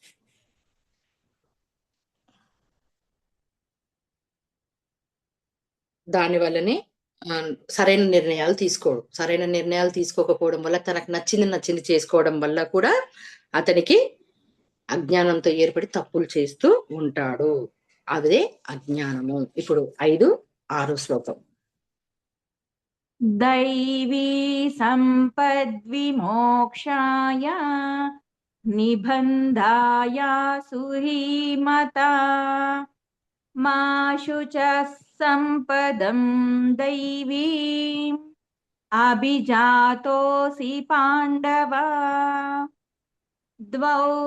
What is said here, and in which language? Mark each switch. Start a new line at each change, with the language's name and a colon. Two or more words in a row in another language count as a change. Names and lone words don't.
Telugu: దాని వల్లనే సరైన నిర్ణయాలు తీసుకోడు. సరైన నిర్ణయాలు తీసుకోకపోవడం వల్ల తనకు నచ్చింది చేసుకోవడం వల్ల కూడా అతనికి అజ్ఞానంతో ఏర్పడి తప్పులు చేస్తూ ఉంటాడు. అదే అజ్ఞానము. ఇప్పుడు 5, 6 శ్లోకం.
Sanskrit: दैवी सम्पद्विमोक्षाय निबन्धाय सुहीमता मा शुचः सम्पदं दैवीम् अभिजातोऽसि पाण्डव द्वौ